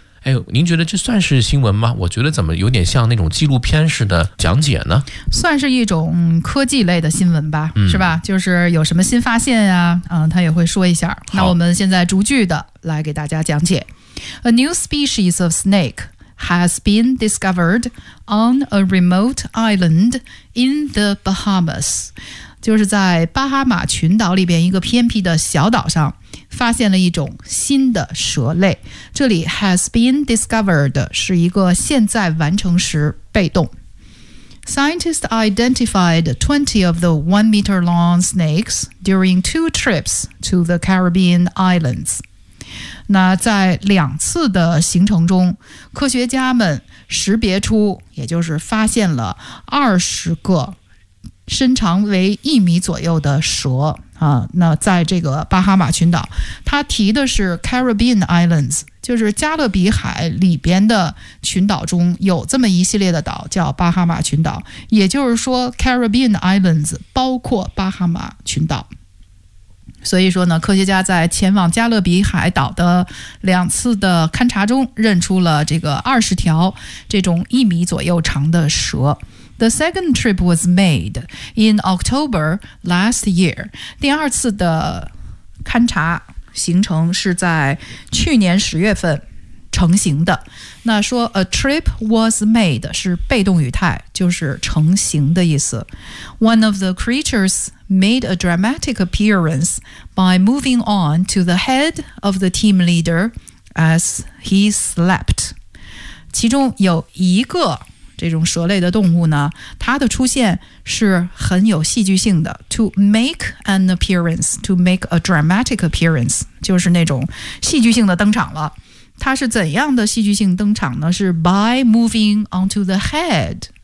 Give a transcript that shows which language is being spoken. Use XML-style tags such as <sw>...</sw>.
<zh>哎，您觉得这算是新闻吗？我觉得怎么有点像那种纪录片式的讲解呢？算是一种科技类的新闻吧，是吧？就是有什么新发现啊，他也会说一下。那我们现在逐句的来给大家讲解。</zh> <en>A new species of snake. Has been discovered on a remote island in the Bahamas.</en> <zh>就是在巴哈马群岛里边一个偏僻的小岛上发现了一种新的蛇类。这里</zh> <en>has been discovered</en> <zh>是一个现在完成时被动。</zh> <en>Scientists identified 20 of the 1 meter long snakes during 2 trips to the Caribbean islands.</en> <zh>那在两次的行程中，科学家们识别出，也就是发现了20个身长为1米左右的蛇啊。那在这个巴哈马群岛，他提的是 Caribbean Islands， 就是加勒比海里边的群岛中有这么一系列的岛叫巴哈马群岛，也就是说 Caribbean Islands 包括巴哈马群岛。所以说呢，科学家在前往加勒比海岛的两次的勘察中认出了这个20条这种1米左右长的蛇。</zh> <en>The second trip was made in October last year.</en> <zh>第二次的勘察行程是在去年10月份成型的。那说</zh> <en>a trip was made</en> <zh>是被动语态，就是成型的意思。</zh> <en>One of the creaturesmade a dramatic appearance by moving on to the head of the team leader as he slept.</en> <zh>其中有一个这种蛇类的动物呢，它的出现是很有戏剧性的。</zh> <en>To make an appearance, to make a dramatic appearance,</en> <zh>就是那种戏剧性的登场了。它是怎样的戏剧性登场呢？是</zh> <en>by moving on to the head</en>